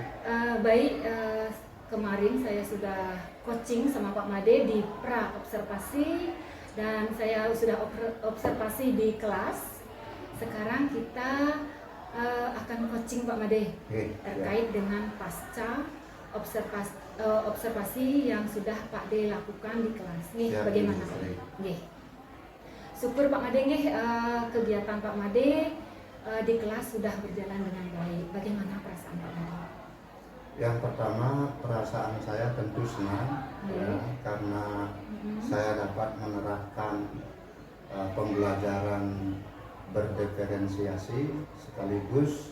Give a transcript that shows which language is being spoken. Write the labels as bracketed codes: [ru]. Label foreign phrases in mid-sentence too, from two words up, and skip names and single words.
[id] baik, kemarin saya sudah coaching sama Pak Made di pra observasi dan saya sudah observasi di kelas. Sekarang kita akan coaching Pak Made Ya. terkait dengan pasca observasi yang sudah Pak D lakukan di kelas. Nih, Siap, bagaimana? Bu Sri. Nggih. Syukur Pak Made nggih, kegiatan Pak Made di kelas sudah berjalan dengan baik. Bagaimana perasaan Pak Made? Yang pertama, perasaan saya tentu senang ya, karena saya dapat menerapkan pembelajaran berdiferensiasi sekaligus.